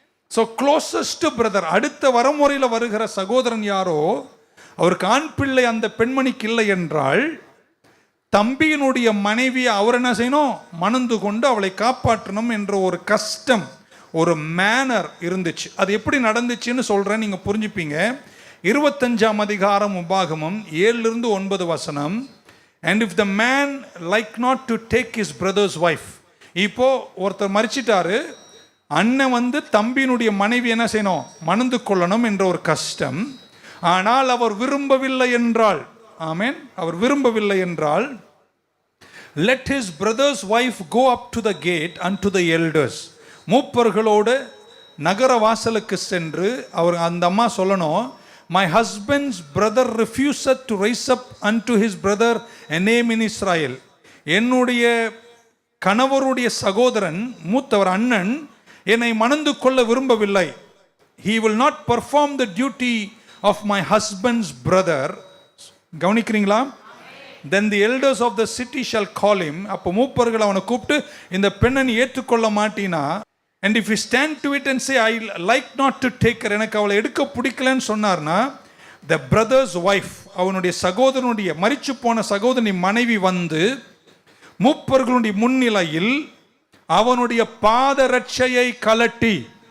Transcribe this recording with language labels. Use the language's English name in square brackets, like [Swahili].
[English] so closest brother, [Tamil] அடுத்த வரமுறையில் வருகிற சகோதரன் யாரோ, அவருக்கு ஆண் பிள்ளை அந்த பெண்மணிக்கு இல்லை என்றால், தம்பியினுடைய மனைவியை அவர் என்ன செய்யணும்? மணந்து கொண்டு அவளை காப்பாற்றணும் என்ற ஒரு கஷ்டம், ஒரு மேனர் இருந்துச்சு. அது எப்படி நடந்துச்சுன்னு சொல்றேன், நீங்க புரிஞ்சுப்பீங்க. 25ஆம் அதிகாரம் உபாகமம் 7-9 வசனம். [English] And if the man like not to take his brother's wife, [Tamil] இப்போ ஒருத்தர் மரிச்சிட்டாரு, அண்ணன் தம்பியினுடைய மனைவி என்ன செய்யணும்? மணந்து கொள்ளணும் என்ற ஒரு கஷ்டம். ஆனால் அவர் விரும்பவில்லை என்றால், [English] amen, அவர் விரும்பவில்லை என்றால், let his brother's wife go up to the gate unto the elders, [Tamil] மூப்பர்களோடு நகர வாசலுக்கு சென்று அவர் அந்த அம்மா சொல்லணும், [English] my husband's brother refused to raise up unto his brother a name in Israel. [Tamil] என்னுடைய கணவருடைய சகோதரன், மூத்தவர் அண்ணன், என்னை மணந்து கொள்ள விரும்பவில்லை. [English] he will not perform the duty of my husband's brother. [Tamil] கவனிக்கிறீங்களா? [English] then the elders of the city shall call him. [Tamil] அப்போ மூப்பர்கள் அவனை கூப்பிட்டு, இந்த பெண்ணை நீ ஏற்றுக்கொள்ள மாட்டினா, [English] and if you stand to it and say I like not to take her, [Tamil] எனக்கு அவளை எடுக்க பிடிக்கலன்னு சொன்னார்னா, [English] the brother's wife, [Tamil] அவனுடைய சகோதரனுடைய மரிச்சு போன சகோதரனுடைய மனைவி மூப்பர்களுடைய முன்னிலையில் அவனுடைய பாதரட்சையை கலட்டி,